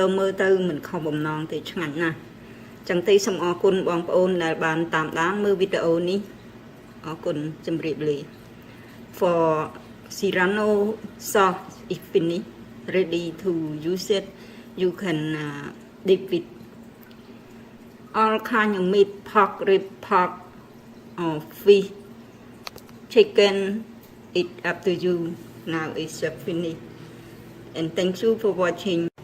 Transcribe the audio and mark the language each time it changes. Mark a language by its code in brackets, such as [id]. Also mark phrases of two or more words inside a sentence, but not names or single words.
[km] មើលទៅមិនខុសបំណងទេឆ្ងាញ់ណាស់ចឹងទេសូមអរគុណបងប្អូនដែលបានតាមដានមើលវីដេអូនេះអរគុណជម្រាបលា [en] For Serrano sauce is finished ready to use it you can dip with all kind of meat pork rib pork or fish chicken it up to you now it's finished and thank you for watching